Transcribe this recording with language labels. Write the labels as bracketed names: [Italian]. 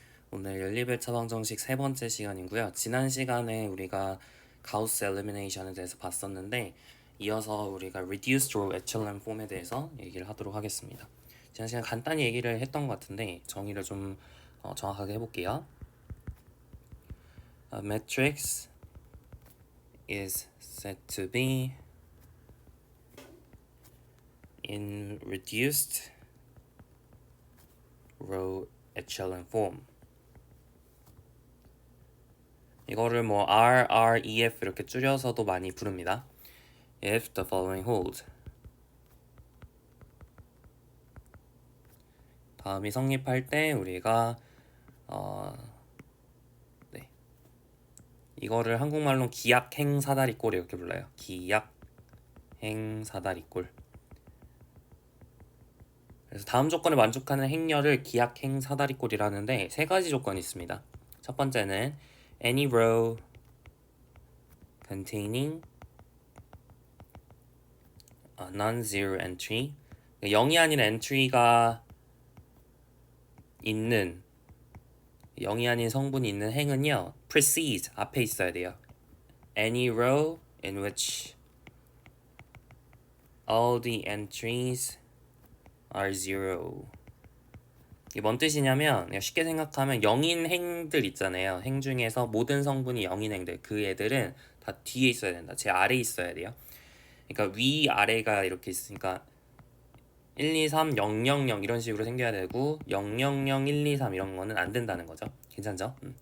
[Korean] 오늘 연립의 처방정식 세 번째 시간이고요. 지난 시간에 우리가 가우스 엘리미네이션에 대해서 봤었는데 이어서 우리가 reduced row echelon form에 대해서 얘기를 하도록 하겠습니다. 지난 시간 간단히 얘기를 했던 것 같은데 정의를 좀 정확하게 해볼게요. [English] A matrix is said to be in reduced row echelon form. [Korean] 이거를 뭐 RREF 이렇게 줄여서도 많이 부릅니다. [English] If the following hold. [Korean] 다음이 성립할 때 우리가 네. 이거를 한국말로 기약행사다리꼴 이렇게 불러요. 기약행사다리꼴. 그래서 다음 조건을 만족하는 행렬을 기약행사다리꼴이라는데 세 가지 조건이 있습니다. 첫 번째는 [English] any row containing a non-zero entry. [Korean] 0이 아닌 엔트리가 있는 0이 아닌 성분이 있는 행은요 precedes 앞에 있어야 돼요. [English] Any row in which all the entries are zero. [Korean] 이게 뭔 뜻이냐면 그냥 쉽게 생각하면 0인 행들 있잖아요. 행 중에서 모든 성분이 0인 행들 그 애들은 다 뒤에 있어야 된다. 제 아래에 있어야 돼요. 그러니까 위 아래가 이렇게 있으니까 1, 2, 3, 0, 0, 0 이런 식으로 생겨야 되고 0, 0, 0, 1, 2, 3 이런 거는 안 된다는 거죠. 괜찮죠?